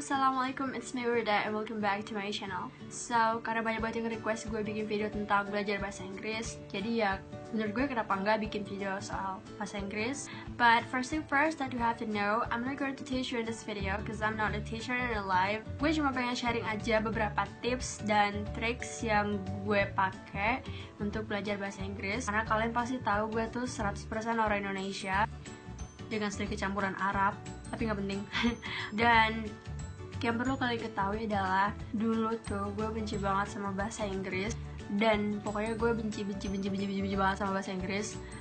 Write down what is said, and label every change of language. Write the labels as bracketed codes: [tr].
[en] Assalamualaikum, it's me Wirda and welcome back to my channel. [id] So, karena banyak banget yang request gue bikin video tentang belajar bahasa Inggris, jadi ya menurut gue kenapa nggak bikin video soal bahasa Inggris. [en] But first thing first that you have to know, I'm not going to teach you in this video because I'm not a teacher in real life. [id] Gue cuma pengen sharing aja beberapa tips dan tricks yang gue pakai untuk belajar bahasa Inggris. Karena kalian pasti tahu gue tuh 100% orang Indonesia dengan sedikit campuran Arab, tapi nggak penting. Dan yang perlu kalian ketahui adalah dulu tuh gue benci banget sama bahasa Inggris, dan pokoknya gue benci banget sama bahasa Inggris.